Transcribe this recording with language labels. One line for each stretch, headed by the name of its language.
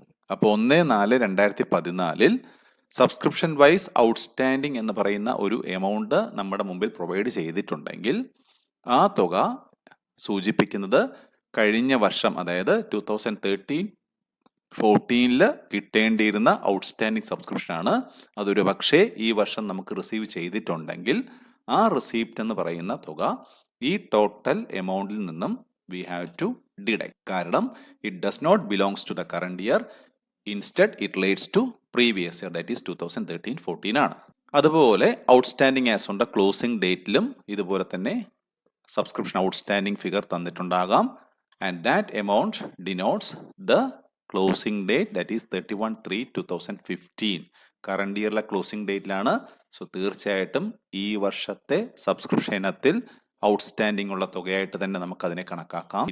Malayalam: അപ്പോൾ 1/4/2014 subscription vice outstanding എന്ന് പറയുന്ന ഒരു എമൗണ്ട് നമ്മുടെ മുമ്പിൽ പ്രൊവൈഡ് ചെയ്തിട്ടുണ്ടെങ്കിൽ ആ തുക സൂചിപ്പിക്കുന്നത് കഴിഞ്ഞ വർഷം, അതായത് 2013-14 കിട്ടേണ്ടിയിരുന്ന ഔട്ട്സ്റ്റാൻഡിങ് സബ്സ്ക്രിപ്ഷൻ ആണ്. അതൊരു പക്ഷേ ഈ വർഷം നമുക്ക് റിസീവ് ചെയ്തിട്ടുണ്ടെങ്കിൽ ആ റിസീപ്റ്റ് എന്ന് പറയുന്ന തുക ഈ ടോട്ടൽ എമൗണ്ടിൽ നിന്നും
English: we have to deduct.
Malayalam: കാരണം
English: it does not belongs to the current year. Instead it relates to previous year, that is 2013-14
Malayalam: ആണ്. അതുപോലെ outstanding as on the closing ഡേറ്റിലും ഇതുപോലെ തന്നെ subscription outstanding figure തന്നിട്ടുണ്ടാകാം.
English: And that amount denotes the closing date, that is 31/3/2015.
Malayalam: Current ഇയറിലെ closing ഡേറ്റിലാണ്. So തീർച്ചയായിട്ടും ഈ വർഷത്തെ subscription ഇനത്തിൽ outstanding ഉള്ള തുകയായിട്ട് തന്നെ നമുക്ക് അതിനെ കണക്കാക്കാം.